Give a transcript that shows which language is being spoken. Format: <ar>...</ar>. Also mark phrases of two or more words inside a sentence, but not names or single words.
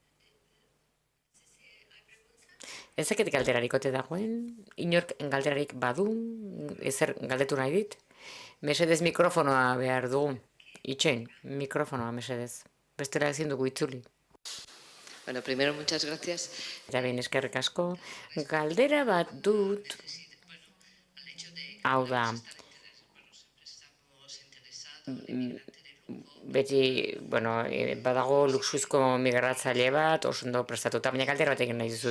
<eu>Ezakit galderarik ote dagoen, inork galderarik badu, ezer galdetu nahi dit. Mesedez mikrofonoa behar dugu. Itxen, mikrofonoa, mesedez. Bestela ezin dugu itzuli.</eu> <es>Bueno, primero, muchas gracias.</es> <eu>Eta behin eskerrik asko, galdera bat dut, hau da, beti, bueno, badago luxuzko migratzaile bat, oso ondo prestatuta, baina galdera bat egin nahi dizut.</eu>